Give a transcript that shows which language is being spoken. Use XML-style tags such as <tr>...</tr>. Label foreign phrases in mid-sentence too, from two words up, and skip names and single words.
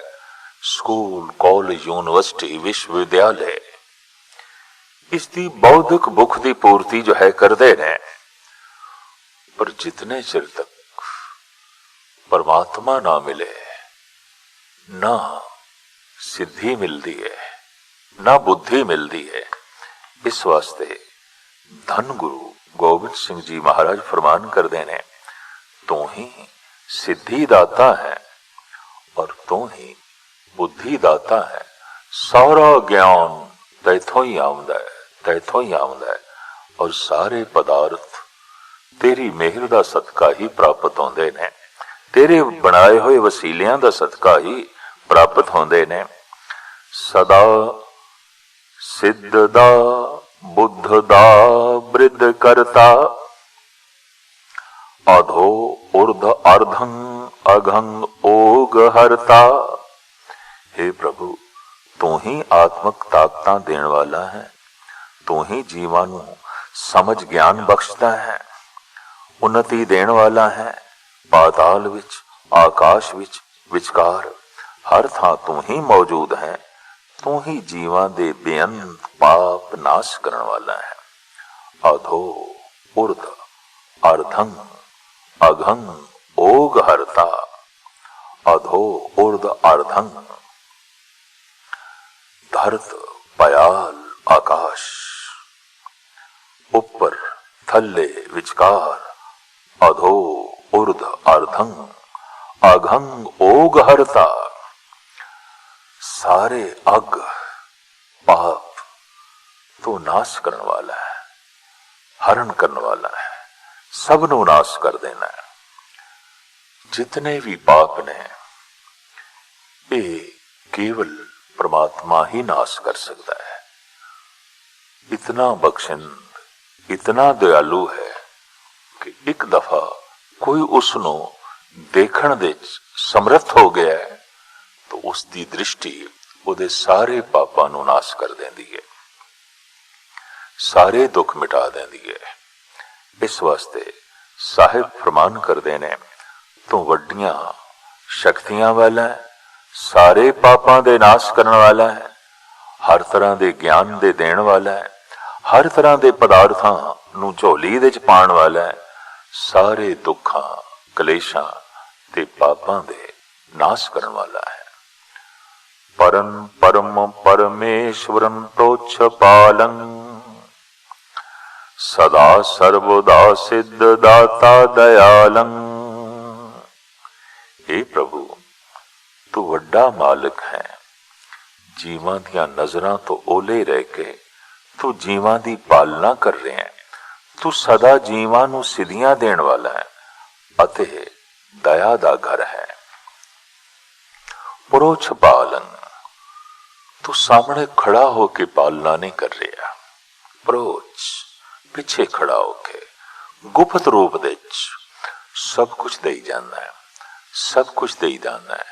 <pa>ਸਕੂਲ, ਕਾਲਜ, ਯੂਨੀਵਰਸਿਟੀ, ਵਿਸ਼ਵਵਿਦਿਆਲਯ ਇਸਕੀ ਬੌਧਿਕ ਭੁੱਖ ਕੀ ਪੂਰਤੀ ਜੋ ਹੈ ਕਰਤੇ ਨੇ, ਪਰ ਜਿਤਨੇ ਚਿਰ ਤੱਕ ਪਰਮਾਤਮਾ ਨਾ ਮਿਲੇ, ਨਾ ਸਿੱਧੀ ਮਿਲਤੀ ਹੈ, ਨਾ ਬੁੱਧੀ ਮਿਲਤੀ ਹੈ। ਇਸ ਵਾਸਤੇ ਧੰਨ ਗੁਰੂ ਗੋਬਿੰਦ ਸਿੰਘ ਜੀ ਮਹਾਰਾਜ ਫਰਮਾਨ ਕਰਤੇ ਨੇ, ਤੂੰ ਹੀ ਸਿੱਧੀ ਦਾਤਾ ਹੈ ਔਰ ਤੂੰ ਹੀ ਬੁੱਧੀ ਦਾਤਾ ਹੈ। ਸਾਰਾ ਗਿਆਨ ਤੈਥੋਂ ਹੀ ਆਉਂਦਾ ਹੈ, ਤੈਥੋਂ ਹੀ ਆਉਂਦਾ ਹੈ, ਔਰ ਸਾਰੇ ਪਦਾਰਥ ਤੇਰੀ ਮਿਹਰ ਦਾ ਸਦਕਾ ਹੀ ਪ੍ਰਾਪਤ ਹੁੰਦੇ ਨੇ, ਤੇਰੇ ਬਣਾਏ ਹੋਏ ਵਸੀਲਿਆਂ ਦਾ ਸਦਕਾ ਹੀ ਪ੍ਰਾਪਤ ਹੁੰਦੇ ਨੇ।</pa> <bra>सदा सिद्ध दा बुद्ध दा वृद्ध करता, अधो ऊर्ध अर्धं अघं ओग हरता।</bra> <pa>ਹੇ ਪ੍ਰਭੂ, ਤੂੰ ਹੀ ਆਤਮਕ ਤਾਕਤਾਂ ਦੇਣ ਵਾਲਾ ਹੈ, ਤੂੰ ਹੀ ਜੀਵਾਂ ਨੂੰ ਸਮਝ ਗਿਆਨ ਬਖ਼ਸ਼ਦਾ ਹੈ, ਉੱਨਤੀ ਦੇਣ ਵਾਲਾ ਹੈ। ਪਾਤਾਲ ਵਿੱਚ, ਆਕਾਸ਼ ਵਿੱਚ, ਵਿਚਕਾਰ ਹਰ ਥਾਂ ਤੂੰ ਹੀ ਮੌਜੂਦ ਹੈ। ਤੂੰ ਹੀ ਜੀਵਾਂ ਦੇ ਬੇਅੰਤ ਪਾਪ ਨਾਸ਼ ਕਰਨ ਵਾਲਾ ਹੈ।</pa> <bra>अधो ऊर्ध अर्धं अघं ओग हरता, अधो ऊर्ध अर्धं,</bra> <pa>ਧਰਤ ਪਯਾਲ ਆਕਾਸ਼, ਉੱਪਰ ਥੱਲੇ ਵਿਚਕਾਰ,</pa> <bra>अधो ऊर्ध अर्धं, अघंग ओग हरता,</bra> <pa>ਸਾਰੇ ਅਘ ਪਾਪ ਤੋਂ ਨਾਸ਼ ਕਰਨੇ ਵਾਲਾ ਹੈ, ਹਰਣ ਕਰਨੇ ਵਾਲਾ ਹੈ, ਸਭਨੂੰ ਨਾਸ਼ ਕਰ ਦੇਣਾ ਹੈ। ਜਿਤਨੇ ਭੀ ਪਾਪ ਨੇ ਯੇ ਕੇਵਲ ਪਰਮਾਤਮਾ ਹੀ ਨਾਸ਼ ਕਰ ਸਕਤਾ ਹੈ। ਇਤਨਾ ਬਖ਼ਸ਼ਿੰਦ, ਇਤਨਾ ਦਿਆਲੂ ਹੈ ਕਿ ਏਕ ਦਫ਼ਾ ਕੋਈ ਉਸਨੂੰ ਦੇਖਣ ਦੇ ਸਮਰੱਥ ਹੋ ਗਿਆ ਹੈ ਤੋ ਉਸਕੀ ਦ੍ਰਿਸ਼ਟੀ ਉਹਦੇ ਸਾਰੇ ਪਾਪਾਂ ਨੂੰ ਨਾਸ਼ ਕਰ ਦਿੰਦੀ ਹੈ, ਸਾਰੇ ਦੁੱਖ ਮਿਟਾ ਦਿੰਦੀ ਹੈ। ਇਸ ਵਾਸਤੇ ਸਾਹਿਬ ਫਰਮਾਨ ਕਰਦੇ ਨੇ, ਤੂੰ ਵੱਡੀਆਂ ਸ਼ਕਤੀਆਂ ਵਾਲਾ ਹੈ, ਸਾਰੇ ਪਾਪਾਂ ਦੇ ਨਾਸ਼ ਕਰਨ ਵਾਲਾ ਹੈ, ਹਰ ਤਰ੍ਹਾਂ ਦੇ ਗਿਆਨ ਦੇ ਦੇਣ ਵਾਲਾ ਹੈ, ਹਰ ਤਰ੍ਹਾਂ ਦੇ ਪਦਾਰਥਾਂ ਨੂੰ ਝੋਲੀ ਦੇ ਚ ਪਾਉਣ ਵਾਲਾ ਹੈ, ਸਾਰੇ ਦੁੱਖਾਂ ਕਲੇਸ਼ਾਂ ਤੇ ਪਾਪਾਂ ਦੇ ਨਾਸ਼ ਕਰਨ ਵਾਲਾ ਹੈ।</pa> <bra>परम परम परमेश्वरं प्रोच्छ पालं, सदा सर्वदा सिद्ध दाता दयालं।</bra> <pa>ਹੇ ਪ੍ਰਭੂ, ਤੂੰ ਵੱਡਾ ਮਾਲਕ ਹੈ, ਜੀਵਾਂ ਦੀਆਂ ਨਜ਼ਰਾਂ ਤੋਂ ਓਹਲੇ ਰਹਿ ਕੇ ਤੂੰ ਜੀਵਾਂ ਦੀ ਪਾਲਣਾ ਕਰ ਰਹੇ ਹੈਂ। ਤੂੰ ਸਦਾ ਜੀਵਾਂ ਨੂੰ ਸਿੱਧੀਆਂ ਦੇਣ ਵਾਲਾ ਹੈ ਅਤੇ ਦਇਆ ਦਾ ਘਰ ਹੈ।</pa> <bra>प्रोच्छ पालन,</bra> <pa>ਤੂੰ ਸਾਹਮਣੇ ਖੜਾ ਹੋਕੇ ਪਾਲਣਾ ਨਹੀਂ ਕਰ ਰਿਹਾ, ਪ੍ਰੋਚ ਪਿੱਛੇ ਖੜਾ ਹੋਕੇ ਗੁਪਤ ਰੂਪ ਦੇ ਸਭ ਕੁਝ ਦਈ ਜਾਣਾ ਹੈ, ਸਭ ਕੁਝ ਦਈ ਜਾਣਾ ਹੈ।</pa>